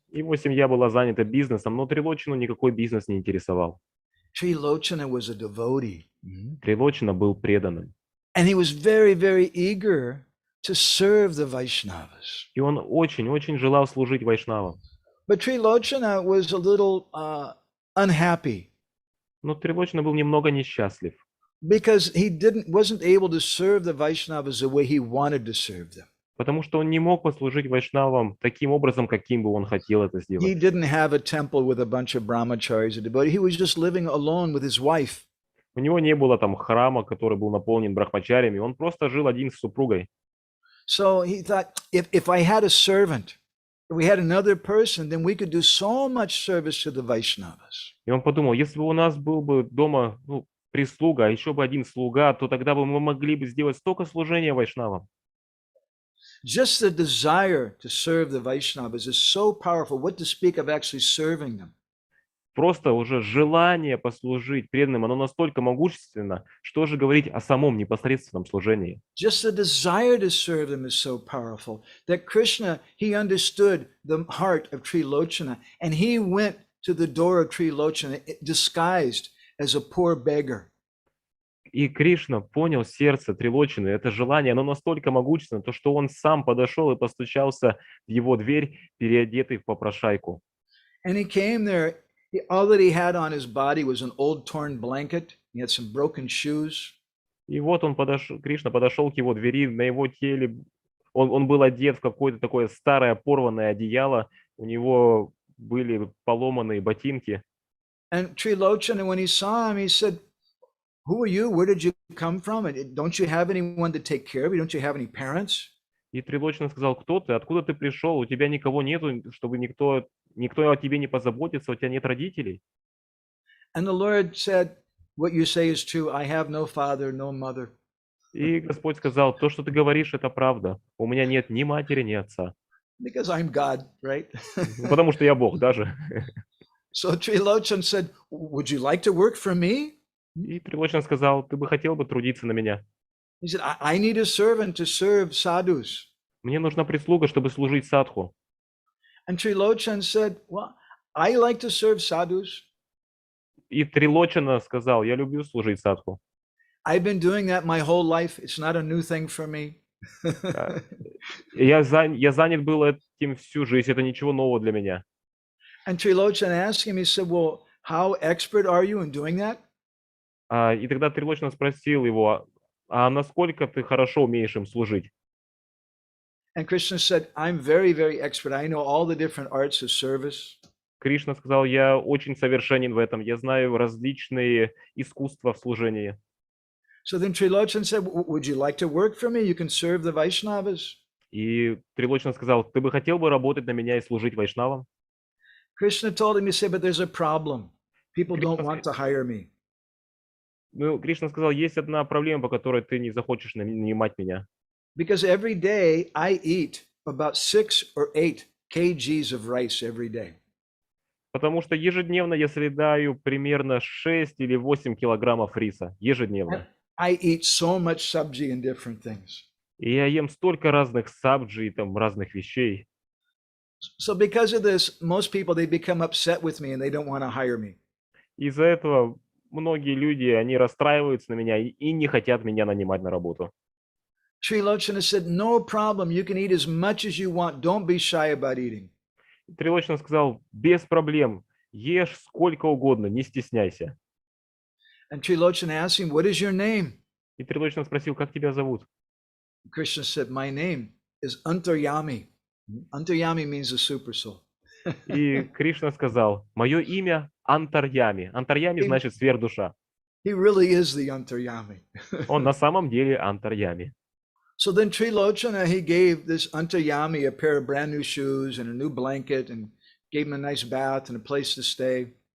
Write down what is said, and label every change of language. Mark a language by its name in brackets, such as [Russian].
[Russian] Его семья была занята бизнесом, но Трилочану никакой бизнес не интересовал. [English] Trilocana was a devotee. [Russian] Трилочана был преданным. [English] And he was very, very eager to serve the Vaishnavas. [Russian] И он очень-очень желал служить вайшнавам. [English] But Trilocana was a little unhappy [Russian] Но Трилочана был немного несчастлив, [English] because he wasn't able to serve the Vaishnavas the way he wanted to serve them. [Russian] потому что он не мог послужить вайшнавам таким образом, каким бы он хотел это [English] He [Russian] сделать. [English] didn't have a temple with a bunch of brahmacharis and devotees. He was just living alone with his wife. [Russian] У него не было там храма, который был наполнен брахмачарями, он просто жил один с супругой. [English] So he thought, if I had a servant, if we had another person, then we could do so much service to the Vaishnavas. [Russian] И он подумал, если бы у нас был бы дома прислуга, а еще бы один слуга, то тогда бы мы могли бы сделать столько служения вайшнавам. [English] Just the desire to serve the Vaishnavas is so powerful. What to speak of actually serving them? [Russian] Просто уже желание послужить преданным, оно настолько могущественно, что же говорить о самом непосредственном служении. [English] Just the desire to serve them is so powerful that Krishna, he understood the heart of Trilocana, and he went to the door of Trilocana disguised as a poor beggar. [Russian] И Кришна понял сердце Трилочаны, это желание, оно настолько могущественно, то что он сам подошел и постучался в его дверь, переодетый в попрошайку. [English] And he came there. All that he had on his body was an old torn blanket. He had some broken shoes. [Russian] И вот он подошел, Кришна подошел к его двери, на его теле, он был одет в какое-то такое старое порванное одеяло, у него были поломанные ботинки. [English] And Trilocana, when he saw him, he said, "Who are you? Where did you come from? Don't you have anyone to take care of you? Don't you have any parents?" [Russian] И Трилочана сказал, кто ты, откуда ты пришел, у тебя никого нету, чтобы никто о тебе не позаботится, у тебя нет родителей. [English] And the Lord said, "What you say is true. I have no father, no mother." [Russian] И Господь сказал, то, что ты говоришь, это правда. У меня нет ни матери, ни отца. [English] Because I'm God, right? [Russian] Потому что я Бог даже. [English] So Trilocana said, "Would you like to work for me?" [Russian] И Трилочана сказал, ты бы хотел бы трудиться на меня. [English] He said, I need a servant to serve sadhus. [Russian] Мне нужна прислуга, чтобы служить садху. [English] And Trilocana said, well, I like to serve sadhus. [Russian] И Трилочана сказал, я люблю служить садху. [English] I've been doing that my whole life. It's not a new thing for me. [Russian] Я занят был этим всю жизнь, это ничего нового для меня. [English] And Trilocana asked him, he said, well, how expert are you in doing that? [Russian] И тогда Трилочна спросил его, а насколько ты хорошо умеешь им служить? [English] And Krishna said, I'm very, very expert. I know all the different arts of service. [Russian] Кришна сказал, я очень совершенен в этом, я знаю различные искусства в служении. [English] So then Trilochan said, would you like to work for me? You can serve the Vaishnavas. [Russian] И Трилочна сказал, ты бы хотел бы работать на меня и служить вайшнавам? [English] Krishna told him, he said, but there's a problem. People don't want to hire me. [Russian] Ну, Кришна сказал, есть одна проблема, по которой ты не захочешь нанимать меня. [English] Because every day I eat about 6 or 8 kgs of rice every day. [Russian] Потому что ежедневно я съедаю примерно 6 или 8 килограммов риса. Ежедневно. [English] I eat so much sabji and different things. [Russian] И я ем столько разных сабджи, там, разных вещей. [English] So because of this, most people, they become upset with me and they don't want to hire me. [Russian] Из-за этого многие люди, они расстраиваются на меня и не хотят меня нанимать на работу. [English] Trilocana said, no problem. You can eat as much as you want. Don't be shy about eating. [Russian] Трилочна сказал, без проблем, ешь сколько угодно, не стесняйся. [English] And Trilocana asked him, what is your name? [Russian] И Трилочна спросил, как тебя зовут? [English] Krishna said, my name is Antaryami. Antaryami means the super soul. [Russian] И Кришна сказал, мое имя Антарьями. Антарьями значит сверхдуша. [English] He really is the Antaryami. [Russian] Он на самом деле Антарьями. [English] So then Trilocana, he gave this Antaryami a pair of brand new shoes and a new blanket and gave him a nice bath and a place to stay.